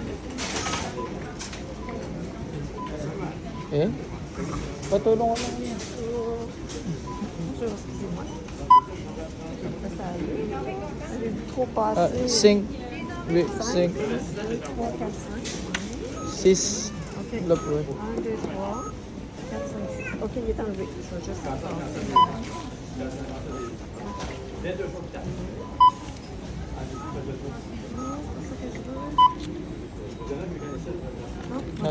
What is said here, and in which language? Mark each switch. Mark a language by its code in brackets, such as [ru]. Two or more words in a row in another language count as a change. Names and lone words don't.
[tl] Eh? Patulong ko lang yan. Sync. [en] Wait, sync. 6. [fr] Le point. Ok, il est enlevé. Je vais juste Ah,